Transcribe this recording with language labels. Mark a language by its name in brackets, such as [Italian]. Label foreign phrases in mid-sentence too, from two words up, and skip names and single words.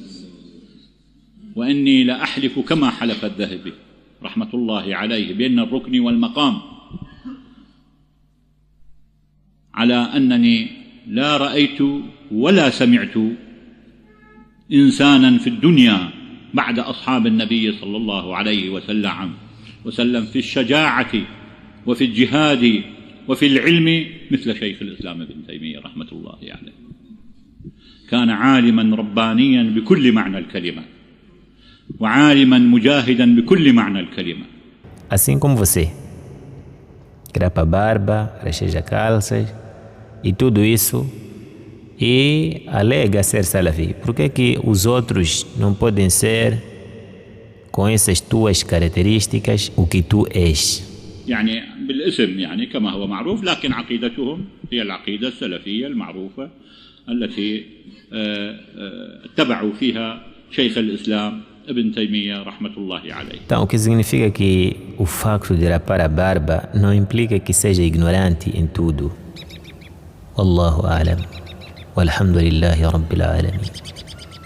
[Arabic] وإني لأحلف كما حلف الذهبي رحمة الله عليه بأن الركن والمقام على أنني لا رأيت ولا سمعت إنسانا في الدنيا بعد أصحاب النبي صلى الله عليه وسلم في الشجاعة وفي الجهاد وفي العلم مثل شيخ الإسلام ابن تيمية رحمة الله عليه. كان عالما ربانيا بكل معنى الكلمة وعالما مجاهدا بكل معنى الكلمة. [Portuguese] Assim como você, grapa barba, recheja calças e tudo isso, e alega ser salafi. Por que os outros não podem ser com essas tuas características o que tu és? [Arabic] يعني بالاسم يعني كما هو معروف، لكن عقيدتهم هي العقيدة السلفية المعروفة التي اتبعوا فيها شيخ الإسلام ابن تيمية رحمة الله عليه. [Portuguese] Então, o que significa que o facto de rapar a barba não implica que seja ignorante em tudo. [Arabic] والله أعلم. والحمد لله رب العالمين.